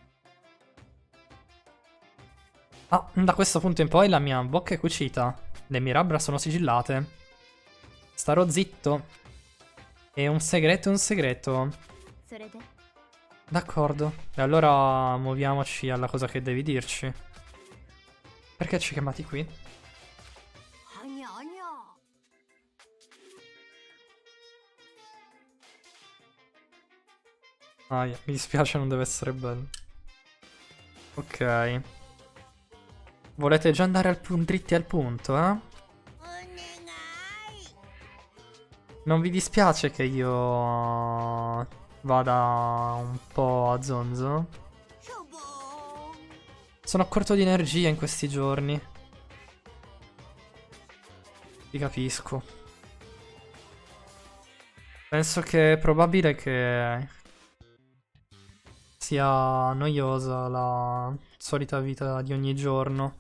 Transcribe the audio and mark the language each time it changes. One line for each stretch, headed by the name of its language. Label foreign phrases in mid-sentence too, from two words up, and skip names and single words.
Italian: Ah, da questo punto in poi la mia bocca è cucita. Le mie labbra sono sigillate. Starò zitto. È un segreto, è un segreto.
Japanese: それで
Italian: D'accordo. E allora muoviamoci alla cosa che devi dirci. Perché ci hai chiamati qui?
Japanese: はにゃはにゃ
Italian: Mi dispiace, non deve essere bello. Ok. Volete già andare dritti al punto, eh?
Japanese: お願い
Italian: Non vi dispiace che io vada un po' a zonzo?
Japanese: しょぼーん
Italian: Sono corto di energia in questi giorni. Ti capisco. Penso che è probabile che sia noiosa la solita vita di ogni giorno.